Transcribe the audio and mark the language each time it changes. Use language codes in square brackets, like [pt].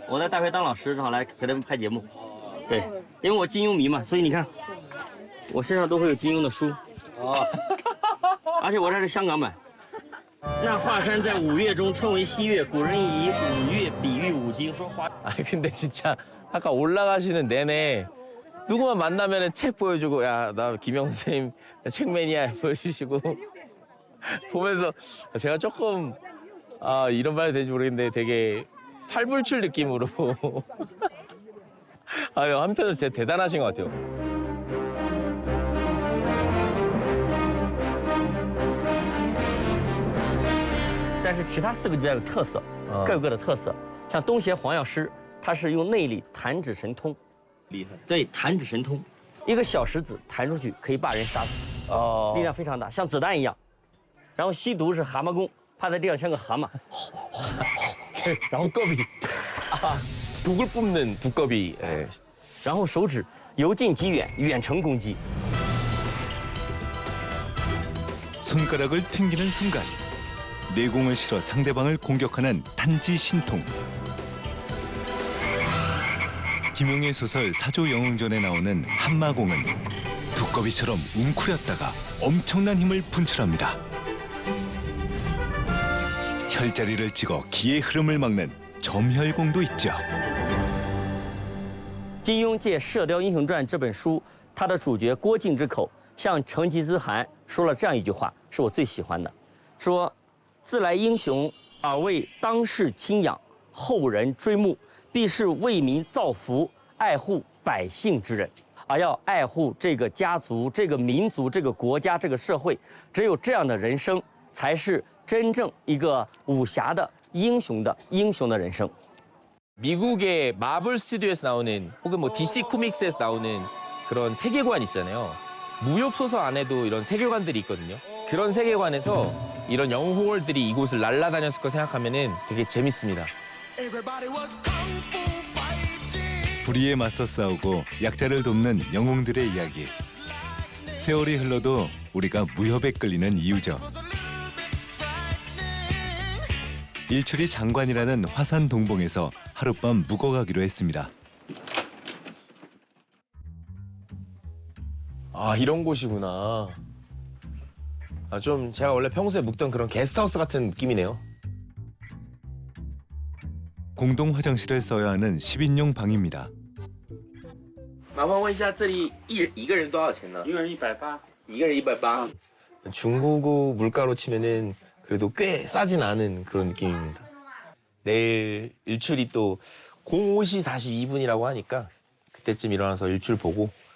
[zh] 我在大学当老师，正好来陪他们拍节目。对，因为我金庸迷嘛，所以你看，我身上都会有金庸的书。啊，而且我这是香港版。那华山在五岳中称为西岳，古人以五岳比喻五经，说华。 [ko] 아니 근데 진짜 아까 올라가시는 내내 누구만 만나면은 책 보여주고 야 나 김영 선생님 책 매니아 보여주시고 보면서 제가 조금 이런 말이 되는지 모르겠는데 되게 팔불출 느낌으로 한편으로 되게 대단하신 것 같아요. [zh] 但是其他4个比较有特色，各有各的特色。像东邪黄药师，他是用内力弹指神通，厉害。对，弹指神通，一个小石子弹出去可以把人杀死，力量非常大，像子弹一样。然后吸毒是蛤蟆功，趴在地上像个蛤蟆，然后 [ko] 두꺼비. 독을 뿜는 두꺼비. 예. 然后手指由近及远，远程攻击。 손가락을 튕기는 순간 내공을 실어 상대방을 공격하는 탄지 신통. 김용의 소설 사조 영웅전에 나오는 한마공은 두꺼비처럼 웅크렸다가 엄청난 힘을 분출합니다. 혈자리를 찍어 기의 흐름을 막는 점혈공도 있죠. [zh] 金庸借《射雕英雄传》这本书，他的主角郭靖之口向成吉思汗说了这样一句话，是我最喜欢的，说：“自来英雄而为当世倾仰，后人追慕，必是为民造福、爱护百姓之人。而要爱护这个家族、这个民族、这个国家、这个社会，只有这样的人生，才是真正一个武侠的英雄的人生。” [ko] 미국의 마블 스튜디오에서 나오는 혹은 뭐 DC 코믹스에서 나오는 그런 세계관 있잖아요. 무협 소설 안에도 이런 세계관들이 있거든요. 그런 세계관에서 이런 영웅들이 이곳을 날아다녔을 거 생각하면은 되게 재밌습니다. 불의에 맞서 싸우고 약자를 돕는 영웅들의 이야기. 세월이 흘러도 우리가 무협에 끌리는 이유죠. 일출이 장관이라는 화산 동봉에서 하룻밤 묵어가기로 했습니다. 아, 이런 곳이구나. 좀 제가 원래 평소에 묵던 그런 게스트하우스 같은 느낌이네요. 공동 화장실을 써야 하는 10인용 방입니다. [zh] 麻烦问一下，这里一个人多少钱呢？一个人180。一个人180。 [ko] 중국 물가로 치면은 그래도 꽤 싸진 않은 그런 느낌입니다. 내일 일출이 또 05시 42분이라고 하니까 그때쯤 일어나서 일출 보고.